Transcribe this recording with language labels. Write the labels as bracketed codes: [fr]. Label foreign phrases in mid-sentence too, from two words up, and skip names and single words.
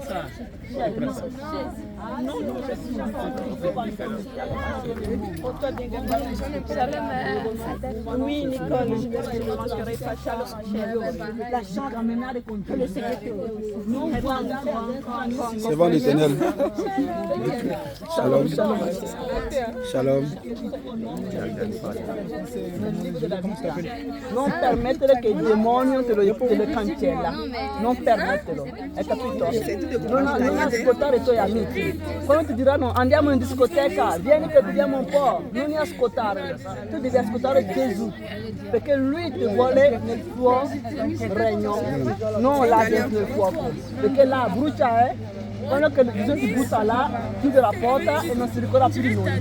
[fr] Oui, Nicole, je ne manquerai pas. Shalom, la chambre amena que le Seigneur c'est bon l'Éternel. Shalom. Shalom. [it] non permettere che il demonio te lo cancella, non permetterlo, hai capito? Non ascoltare i tuoi amici. Quando ti diranno andiamo in discoteca, vieni che beviamo un po', non ascoltare, tu devi ascoltare Gesù, perché lui ti vuole nel suo regno, non là dentro il fuoco, perché là brucia, quando Gesù ti butta là, chiude la porta e non si ricorda più di noi.